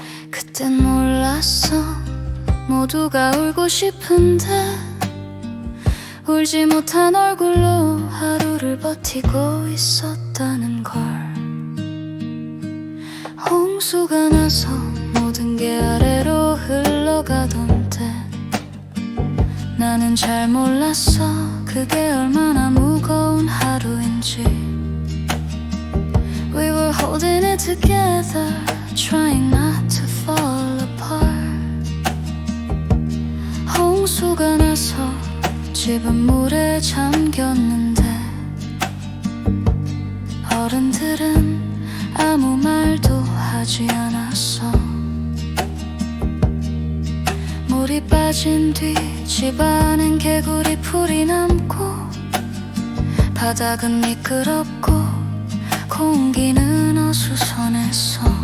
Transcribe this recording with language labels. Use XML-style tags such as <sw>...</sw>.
<ko>그땐 몰랐어, 모두가 울고 싶은데 울지 못한 얼굴로 하루를 버티고 있었다는 걸. 홍수가 나서 모든 게 아래로 흘러가던 때 나는 잘 몰랐어, 그게 얼마나 무거운 하루인지.</ko> <en>We were holding it together, trying not to fall apart.</en> <ko>홍수가 나서 집은 물에 잠겼는데 어른들은 아무 말도 하지 않았어. 물이 빠진 뒤 집안엔 개구리 풀이 남고 바닥은 미끄럽고 공기는 어수선했어.</ko>